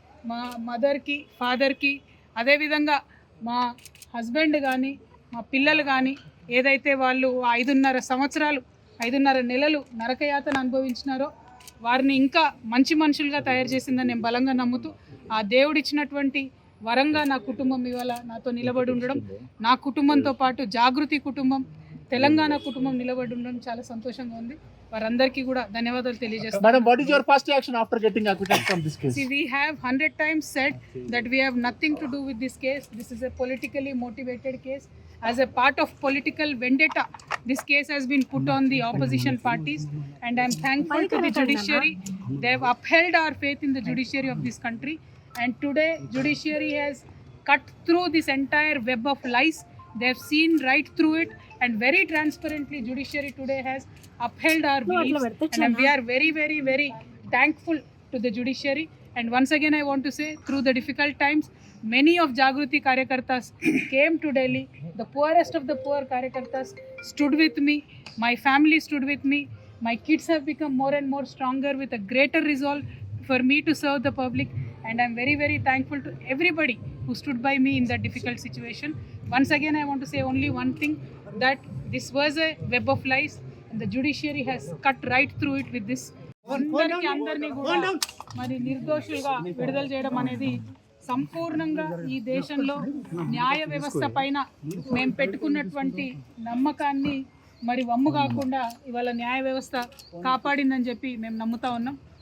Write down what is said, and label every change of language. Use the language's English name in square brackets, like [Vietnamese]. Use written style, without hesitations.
[Telugu] మా మదర్కి, ఫాదర్కి, అదేవిధంగా మా హస్బెండ్ కానీ మా పిల్లలు కానీ ఏదైతే వాళ్ళు 5.5 నెలలు నరకయాతన అనుభవించినారో వారిని ఇంకా మంచి మనుషులుగా తయారు చేసిందని నేను బలంగా నమ్ముతూ ఆ దేవుడిచ్చినటువంటి వరంగా నా కుటుంబం ఇవాళ నాతో నిలబడి ఉండడం, నా కుటుంబంతో పాటు జాగృతి కుటుంబం, తెలంగాణ కుటుంబం నిలబడి ఉండడం చాలా సంతోషంగా ఉంది. వారందరికీ కూడా ధన్యవాదాలు తెలియజేస్తాను. [English] Madam, what is your first reaction after getting acquitted from this case? See, we have 100 times said that we have nothing to do with this case. This is a politically motivated case. As a part of political vendetta, this case has been put on the opposition parties, and I am thankful to the judiciary. They have upheld our faith in the judiciary of this country, and today judiciary has cut through this entire web of lies. They have seen right through it, and very transparently judiciary today has upheld our beliefs, and we are very, very, very thankful to the judiciary. And once again I want to say, through the difficult times, many of Jagruti Karyakartas came to Delhi. The poorest of the poor Karyakartas stood with me. My family stood with me. My kids have become more and more stronger with a greater resolve for me to serve the public. And I'm very, very thankful to everybody who stood by me in that difficult situation. Once again, I want to say only one thing, that this was a web of lies, and the judiciary has cut right through it with this. [Telugu] అందరినీ కూడా మరి నిర్దోషులుగా విడుదల చేయడం అనేది సంపూర్ణంగా ఈ దేశంలో న్యాయ వ్యవస్థ పైన మేము పెట్టుకున్నటువంటి నమ్మకాన్ని మరి వమ్ము కాకుండా ఇవాళ న్యాయ వ్యవస్థ కాపాడిందని చెప్పి మేము నమ్ముతా ఉన్నాం.